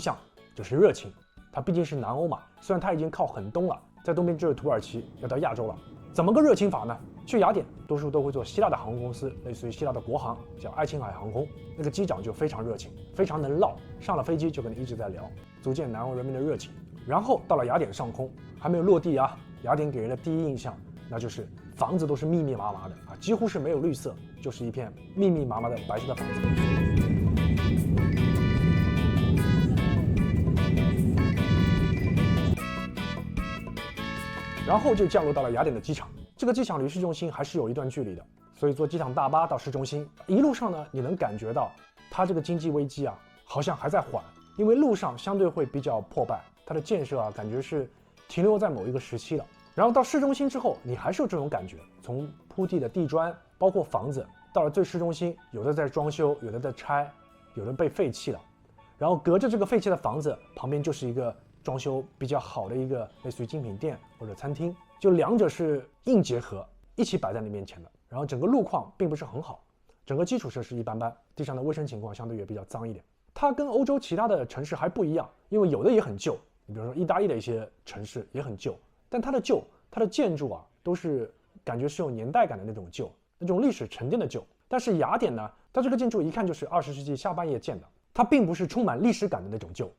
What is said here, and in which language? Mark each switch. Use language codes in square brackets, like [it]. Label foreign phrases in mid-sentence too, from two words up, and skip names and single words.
[zh] 象就是熱情，它畢竟是南歐嘛，雖然它已經靠很東了，在東邊只有土耳其，要到亞洲了。怎麼個熱情法呢？去雅典多數都會坐希臘的航空公司，類似於希臘的國航，叫愛琴海航空。那個機長就非常熱情，非常能嘮，上了飛機就跟你一直在聊，足見南歐人民的熱情。然後到了雅典上空，還沒有落地啊，雅典給人的第一印象那就是房子都是密密麻麻的啊，幾乎是沒有綠色，就是一片密密麻麻的白色的房子。然後就降落到了雅典的機场，這個機場離市中心還是有一段距離的，所以坐機場大巴到市中心，一路上呢，你能感覺到它這個經濟危機啊，好像還在緩，因為路上相對會比較破敗，它的建設啊，感覺是停留在某一個時期了。然後到市中心之後，你還是有這種感覺，從鋪地的地磚，包括房子，到了最市中心，有的在裝修，有的在拆，有的被廢棄了，然後隔着這個廢棄的房子旁邊就是一個裝修比較好的一個類似於精品店或者餐廳，就兩者是硬結合一起擺在你面前的。然後整個路況並不是很好，整個基礎設施一般般，地上的衛生情況相對也比較髒一點。它跟歐洲其他的城市還不一樣，因為有的也很舊，你比如說意大利的一些城市也很舊，但它的舊，它的建築啊都是感覺是有年代感的那種舊，那種歷史沉澱的舊。但是雅典呢，它這個建築一看就是20世紀下半葉建的，它並不是充滿歷史感的那種舊。